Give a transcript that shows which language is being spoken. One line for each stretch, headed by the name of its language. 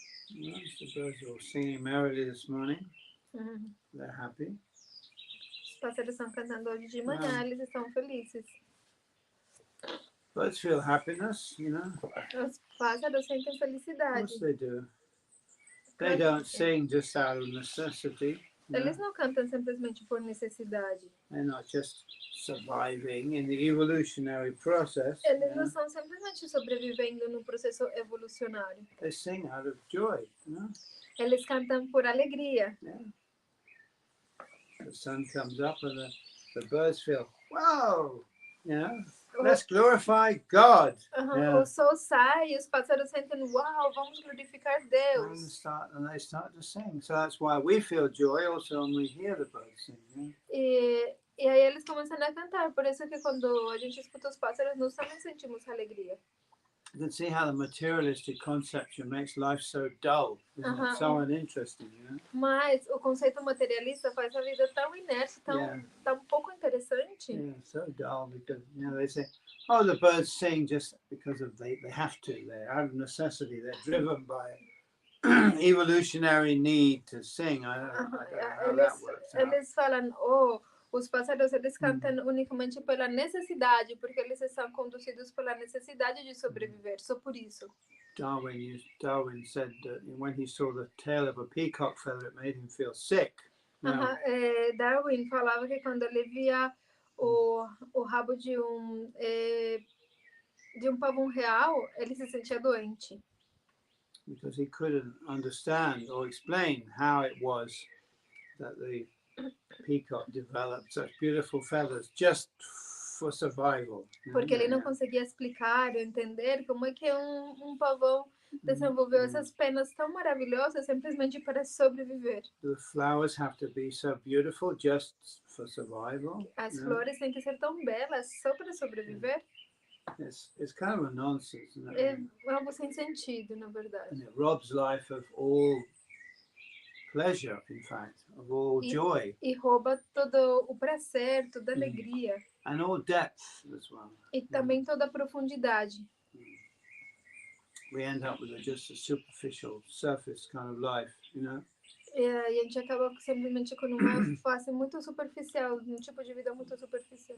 English: The birds were singing merrily this morning. They're happy.
Portuguese: Os pássaros estão cantando hoje de manhã, eles estão felizes.
English: Birds feel happiness, you know.
Portuguese: Os pássaros sentem
English: Of
Portuguese: felicidade.
English: course they do. They don't sing just out of necessity.
Portuguese: Eles não cantam simplesmente por necessidade.
English: They're not just surviving in the evolutionary process.
Portuguese: Eles não estão simplesmente sobrevivendo no processo evolucionário.
English: They sing out of joy.
Portuguese: Eles cantam por alegria.
English: The sun comes up and the birds feel, wow, let's glorify God.
Portuguese: O sol sai e os pássaros sentem, uau, vamos glorificar Deus.
English: And they start to sing. So that's why we feel joy also when we hear the birds sing.
Portuguese: E aí eles começam a cantar. Por isso que quando a gente escuta os pássaros, nós também sentimos alegria.
English: You can see how the materialistic conception makes life so dull, so uninteresting.
Portuguese: Mas o conceito materialista faz a vida tão inerte, tão pouco interessante.
English: Yeah, so dull because they say, oh, the birds sing just because of they have to. They're out of necessity. They're driven by evolutionary need to sing. I don't know how that works out.
Portuguese: Eles falam, os pássaros eles cantam unicamente pela necessidade, porque eles são conduzidos pela necessidade de sobreviver, só por isso.
English: Darwin said that when he saw the tail of a peacock feather, it made him feel sick.
Portuguese: Darwin falava que quando ele via o rabo de um pavão real, ele se sentia doente.
English: Because he couldn't understand or explain how it was that the peacock developed such beautiful feathers just for survival.
Portuguese: Porque ele não conseguia explicar ou entender como é que um pavão desenvolveu essas penas tão maravilhosas simplesmente para sobreviver.
English: The flowers have to be so beautiful just for survival.
Portuguese: As flores têm que ser tão belas só para sobreviver.
English: It's kind of a nonsense, isn't it?
Portuguese: É algo sem sentido, na verdade.
English: And it robs life of all pleasure, in fact, of all joy.
Portuguese: E rouba todo o prazer, toda a alegria.
English: And all depth as well.
Portuguese: E também toda a profundidade.
English: We end up with just a superficial, surface kind of life,
Portuguese: E a gente acaba simplesmente com uma face muito superficial, um tipo de vida muito superficial.